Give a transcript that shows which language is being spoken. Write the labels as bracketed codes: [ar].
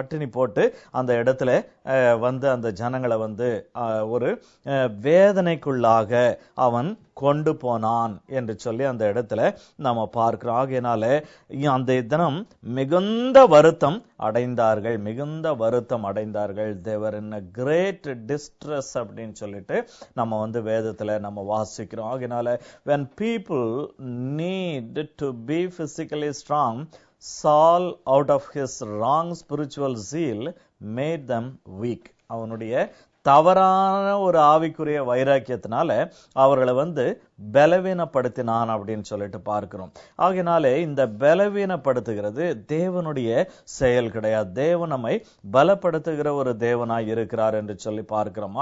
[ta] பட்டினி போட்டு அந்த இடத்துல அந்த ஜனங்களை ஒரு வேதனைக்குள்ளாக அவன் கொண்டு போனான் என்று சொல்லி அந்த இடத்துல நம்ம பார்க்கிறோம். ஆகையினால அந்த தினம் மிகுந்த வருத்தம் அடைந்தார்கள், மிகுந்த வருத்தம் அடைந்தார்கள். தேவர் இன் [en] a great distress [ta] அப்படின்னு சொல்லிட்டு நம்ம வேதத்துல நம்ம வாசிக்கிறோம். ஆகையினால [en] when people need to be physically strong, Saul out of his wrong spiritual zeal made them weak. [ta] அவனுடைய தவறான ஒரு ஆவிக்குரிய வைராக்கியத்தினால அவர்களை பலவீனப்படுத்தினான் அப்படின்னு சொல்லிட்டு பார்க்கிறோம். ஆகையினாலே இந்த பலவீனப்படுத்துகிறது தேவனுடைய செயல் கிடையாது. தேவன் நம்மை பலப்படுத்துகிற ஒரு தேவனாய் இருக்கிறார் என்று சொல்லி பார்க்கிறோம்.